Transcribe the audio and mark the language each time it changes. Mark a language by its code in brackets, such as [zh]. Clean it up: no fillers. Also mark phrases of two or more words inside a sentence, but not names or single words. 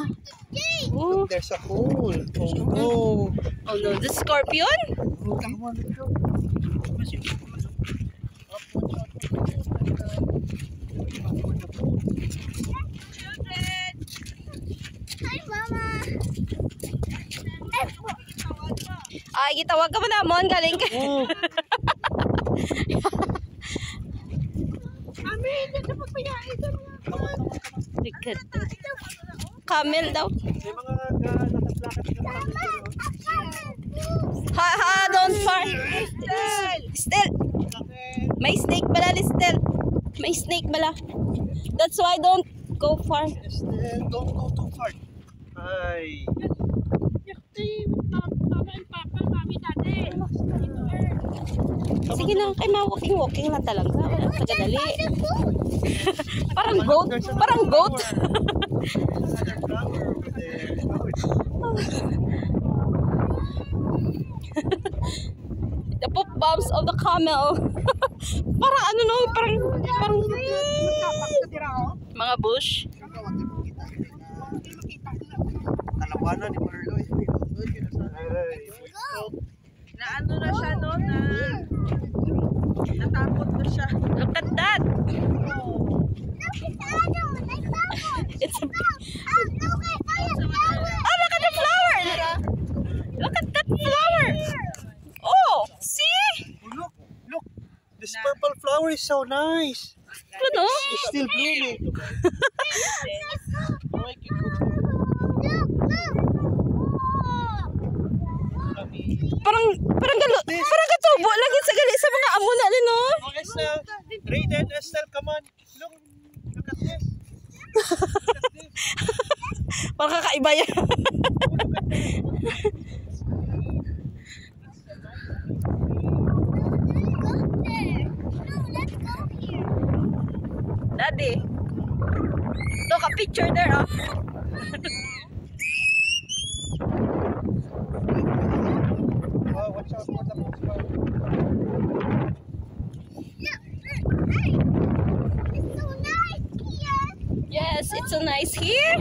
[en] Oh. There's a hole. Oh no. Oh no, the scorpion? Come on, let's go. Hi, Mama. [hil] Ay, gitawag ka mo namon, galing ka. Oh. Camel daw. May mga nakaplakat Ha, [en] don't far. [hil] Still. May snake bala, Listel. May snake bala. [en] That's why don't go far. Still, don't go too far. Ay. [hil] Sige na, kay walking lang talaga. Pagadali. Parang goat. Parang goat. [en] Another flower over there. The poop bumps of the camel. [tl] Parang ano no, parang mga bush. [hil] Kalawanan ni Marloy. [tl] Na ano na siya no, na natakot na siya. [en] Look at that. It's a... Oh, look at the flower. Look at that flower. Oh, see? Look. This purple flower is so nice. [tl] Ano? [en] It's still blooming. [hil] Parang katubo lagi sa gali sa mga amo na no. [en] Oh, Estelle. Raiden, Estelle, come on. Look at this. [tl] Parang kakaiba yan. [en] Daddy. Look a picture there, oh. Oh, watch out for the postcard. Yes, it's so nice here.